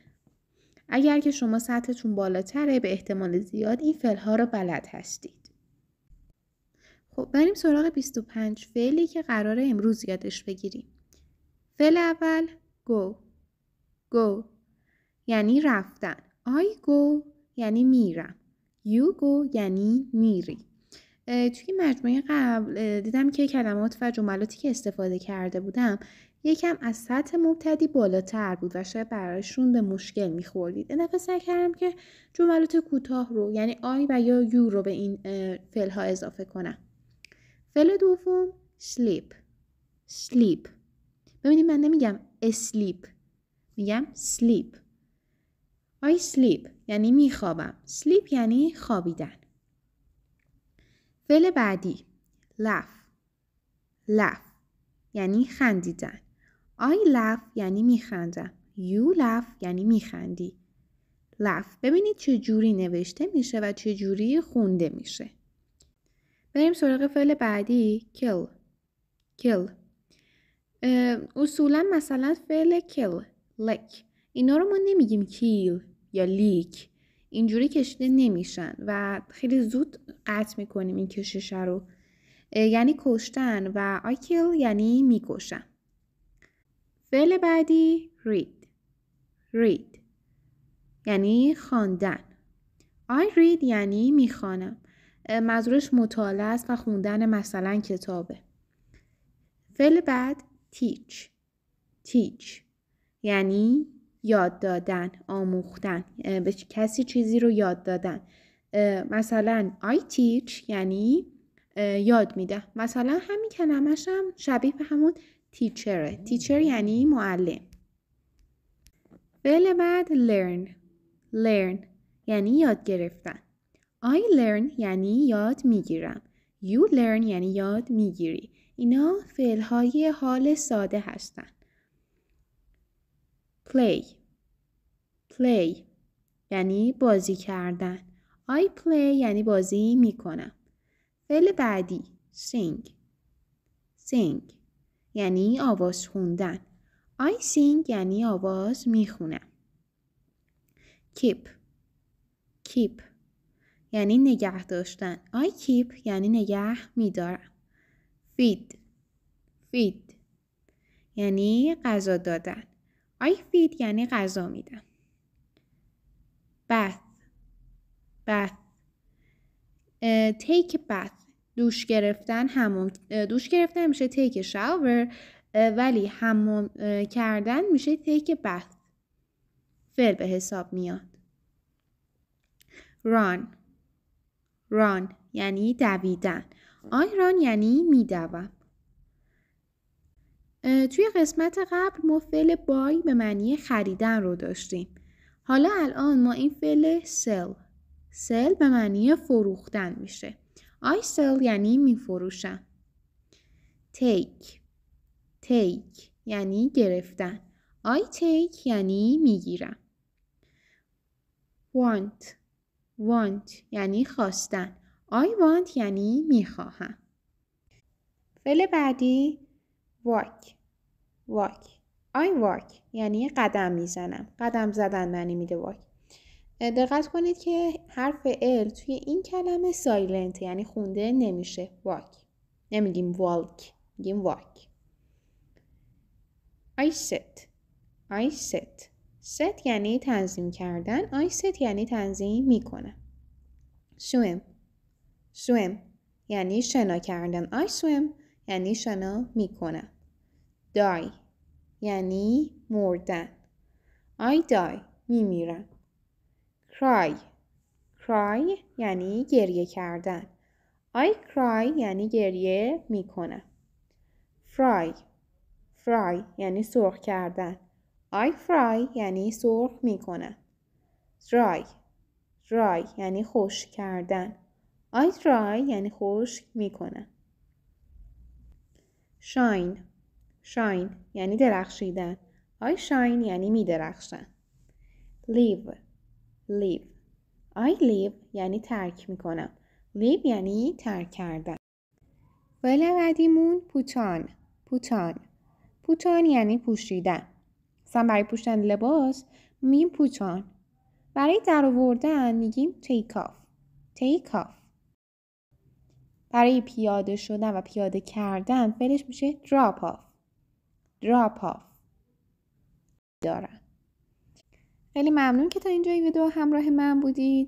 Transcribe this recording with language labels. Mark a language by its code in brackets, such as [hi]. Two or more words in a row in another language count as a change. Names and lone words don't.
[fa] اگر که شما سطحتون بالاتره به احتمال زیاد این فعل ها رو بلد هستید. خب بریم سراغ 25 فعلی که قراره امروز یادش بگیریم. فعل اول [en] go. go [fa] یعنی رفتن. [en] I go [fa] یعنی میرم. [en] You go [fa] یعنی میری. توی مجموعه قبل دیدم که کلمات و جملاتی که استفاده کرده بودم یکم از سطح مبتدی بالاتر بود و شاید برایشون به مشکل میخوردید. این دفعه سعی کردم که جملات کوتاه رو یعنی I و یا you رو به این فعل ها اضافه کنم. فعل دوم [en] sleep. sleep. [fa] ببینید من نمیگم sleep، میگم sleep. [en] I sleep [fa] یعنی میخوابم. sleep یعنی خوابیدن. فعل بعدی laugh. laugh یعنی خندیدن. [en] I laugh [fa] یعنی میخندم. [en] You laugh [fa] یعنی میخندی. laugh ببینید چه جوری نوشته میشه و چه جوری خونده میشه. بریم سراغ فعل بعدی kill. kill اصولا مثلا فعل [en] kill، lick [fa] اینا رو ما نمیگیم kill یا لیک، اینجوری کشیده نمیشن و خیلی زود قطع میکنیم این کشش رو. یعنی کشتن و [en] I kill [fa] یعنی میکشم. فعل بعدی read. read یعنی خواندن. [en] I read [fa] یعنی میخوانم. منظورش مطالعه است و خوندن مثلا کتابه. فعل بعد [en] teach. teach [fa] یعنی یاد دادن، آموختن، به کسی چیزی رو یاد دادن. مثلا [en] I teach [fa] یعنی یاد میده. مثلا همین کلمه‌ش هم شبیه به همون teacher. teacher یعنی معلم. فعل بعد learn. learn یعنی یاد گرفتن. [en] I learn [fa] یعنی یاد میگیرم. [en] You learn [fa] یعنی یاد میگیری. اینا فعل‌های حال ساده هستن. [en] play. play [fa] یعنی بازی کردن. [en] I play [fa] یعنی بازی میکنم. فعل بعدی sing. sing یعنی آواز خوندن. [en] I sing [fa] یعنی آواز میخونم. keep. keep یعنی نگه داشتن. [en] I keep [fa] یعنی نگه میدارم. feed. feed یعنی غذا دادن. [en] I feed [fa] یعنی غذا میدم. bath. [en] bath take a bath [fa] دوش گرفتن، حمام. دوش گرفتن میشه [en] take a shower [fa] ولی حمام کردن میشه [en] take a bath. [fa] فعل به حساب میاد. run. run یعنی دویدن. [en] I run [fa] یعنی میدوم. توی قسمت قبل ما فعل buy به معنی خریدن رو داشتیم. حالا الان ما این فعل [en] sell. sell [fa] به معنی فروختن میشه. [en] I sell [fa] یعنی میفروشم. take. take یعنی گرفتن. [en] I take [fa] یعنی میگیرم. want. want یعنی خواستن. [en] I want [fa] یعنی میخواهم. فعل بعدی walk. [en] walk. I walk [fa] یعنی قدم میزنم. قدم زدن معنی میده walk. دقت کنید که حرف ال توی این کلمه سایلنت یعنی خونده نمیشه. walk نمیگیم walk، میگیم walk. [en] I sit. I sit. sit [fa] یعنی تنظیم کردن. [en] I sit [fa] یعنی تنظیم میکنم. swim. swim یعنی شنا کردن. [en] I swim [fa] یعنی شنا میکنم. die یعنی مردن. [en] I die [fa] میمیرم. cry. cry یعنی گریه کردن. [en] I cry [fa] یعنی گریه میکنم. [en] fry. fry [fa] یعنی سرخ کردن. [en] I fry [fa] یعنی سرخ میکنم. dry. dry یعنی خشک کردن. [en] I dry [fa] یعنی خشک میکنم. [en] shine shine [fa] یعنی درخشیدن. [en] I shine [fa] یعنی می درخشم. [en] leave leave I leave [fa] یعنی ترک می کنم. leave یعنی ترک کردن. فعل بعدیمون [en] put on put on [fa] یعنی پوشیدن. مثلا برای پوشیدن لباس میگیم [en] put on. [fa] برای در آوردن میگیم [en] take off. [fa] برای پیاده شدن و پیاده کردن فعلش میشه [en] drop off [fa] دارم. خیلی ممنون که تا اینجای ویدیو همراه من بودید.